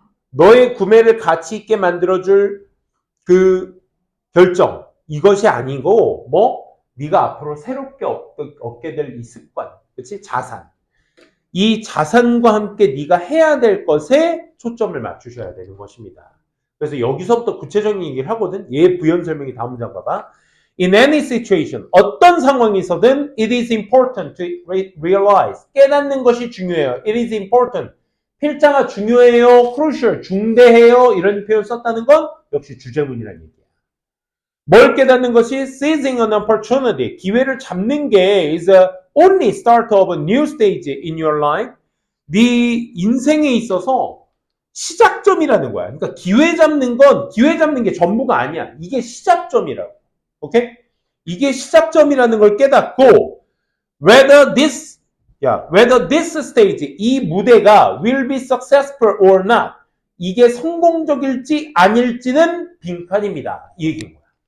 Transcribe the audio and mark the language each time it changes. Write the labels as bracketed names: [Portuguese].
[Korean] 너의 구매를 가치 있게 만들어줄 그 결정, 이것이 아니고 네가 앞으로 새롭게 얻게 될 이 습관, 그치? 자산. 이 자산과 함께 네가 해야 될 것에 초점을 맞추셔야 되는 것입니다. 그래서 여기서부터 구체적인 얘기를 하거든. 얘 부연 설명이 다음 문장 봐봐. [English] In any situation, [Korean] 어떤 상황에서든 [English] it is important to realize. [Korean] 깨닫는 것이 중요해요. [English] It is important. [Korean] 필자가 중요해요, crucial, 중대해요 이런 표현 썼다는 건 역시 주제문이라는 얘기야. 뭘 깨닫는 것이 [English] seizing an opportunity, [Korean] 기회를 잡는 게 [English] is a only start of a new stage in your life. [Korean] 네 인생에 있어서 시작점이라는 거야. 그러니까 기회 잡는 게 전부가 아니야. 이게 시작점이라고. 오케이? 이게 시작점이라는 걸 깨닫고 [English] whether this stage, [Korean] 이 무대가 [English] will be successful or not, [Korean] 이게 성공적일지 아닐지는 빈칸입니다. 이 얘기인 거야.